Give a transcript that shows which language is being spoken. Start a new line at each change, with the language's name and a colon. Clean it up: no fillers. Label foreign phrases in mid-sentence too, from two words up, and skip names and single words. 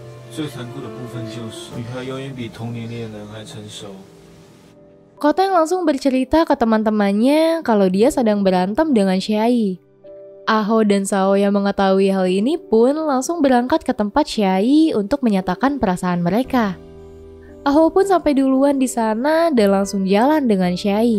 Chinese: 最残酷的部分就是女孩永远比同年龄的男孩成熟。
Indonesian: Koteng langsung bercerita ke teman-temannya kalau dia sedang berantem dengan Xiai. Aho dan Sao yang mengetahui hal ini pun langsung berangkat ke tempat Xiai untuk menyatakan perasaan mereka. Aho pun sampai duluan di sana dan langsung jalan dengan Xiai.